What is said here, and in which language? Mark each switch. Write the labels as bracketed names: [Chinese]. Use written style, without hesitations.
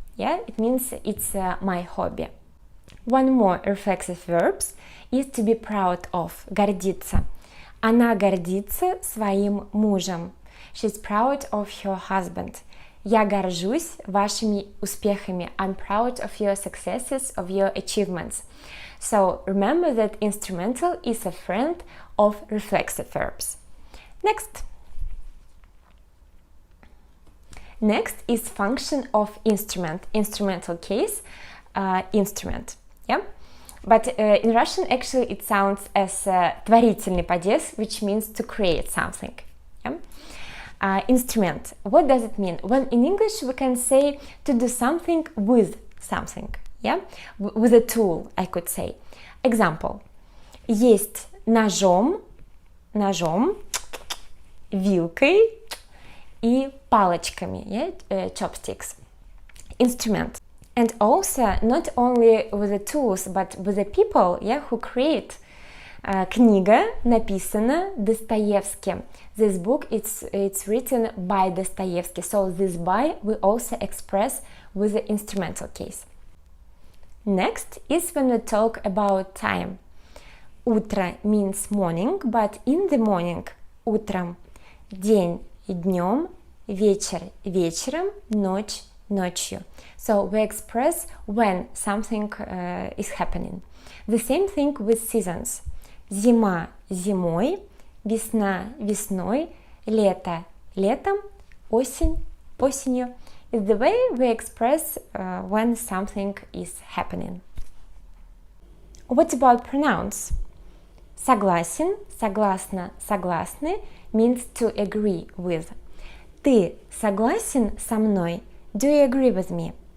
[English] Yeah, it means it's my hobby. One more reflexive verb is to be proud of, гордиться. [Russian] Она гордится своим мужем. [English] She's proud of her husband. [Russian] Я горжусь вашими успехами. [English] I'm proud of your successes, of your achievements. So remember that instrumental is a friend of reflexive verbs. Next. Next is function of instrument. Instrumental case, instrument. Yeah? But in Russian, actually, it sounds as [Russian] творительный падеж, [English] which means to create something. Yeah? Instrument. What does it mean? When in English we can say to do something with something. Yeah? With a tool, I could say. Example. [Russian] Есть ножом, вилкой и палочками. [English] Yeah? Chopsticks. Instrument. And also not only with the tools, but with the people, yeah, who create. [Russian] Книга написана Достоевским. [English] This book, it's written by Dostoevsky. So this by we also express with the instrumental case. Next is when we talk about time. Утро means morning, but in the morning, утром. [Russian] День днем, вечер вечером, ночь ночью. [English] So we express when something is happening. The same thing with seasons. [Russian] Зима зимой, весна весной, лето летом, осень осенью. [English] Is the way we express when something is happening. What about pronouns? [Russian] Согласен, согласна, согласны [English] means to agree with. [Russian] Ты согласен со мной? [English] Do you agree with me?